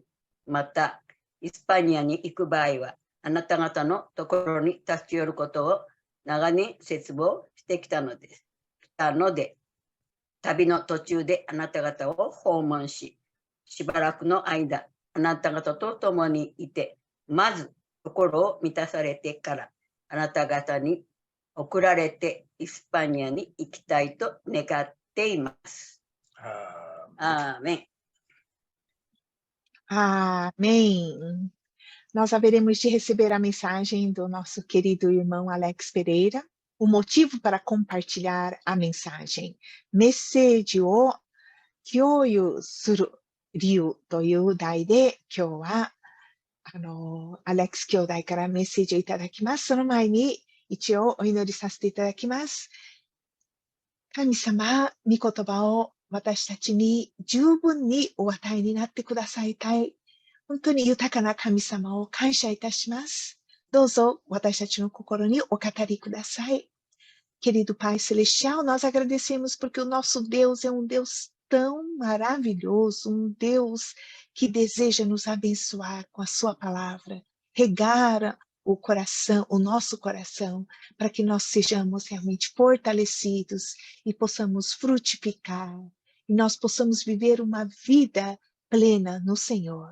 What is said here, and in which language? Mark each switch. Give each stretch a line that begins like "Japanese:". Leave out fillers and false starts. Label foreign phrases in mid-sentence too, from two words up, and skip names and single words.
Japanese: また、イスパニアに行く場合は、あなた方のところに立ち寄ることを長年切望してきたので、旅の途中であなた方を訪問し、しばらくの間、あなた方と共にいて、まず心を満たされてから、あなた方に送られてイスパニアに行きたいと願っています。アーメン。
Portuguese: Amém. Nós haveremos de receber a mensagem do nosso querido irmão Alex Pereira, o motivo para compartilhar a mensagem.
Japanese: メッセージを共有する理由という題で、今日はアレックス兄弟からメッセージをいただきます。その前に一応お祈りさせていただきます。神様、御言葉を私たちに十分にお与えになってくださいたい。本当に豊かな神様を感謝いたします。どうぞ私たちの心にお語りください。
Portuguese: Querido Pai Celestial, nós agradecemos porque o nosso Deus é Deus tão maravilhoso, Deus que deseja nos abençoar com a sua palavra, regar o coração, o nosso coração, para que nós sejamos realmente fortalecidos e possamos frutificar, e nós possamos viver uma vida plena no Senhor.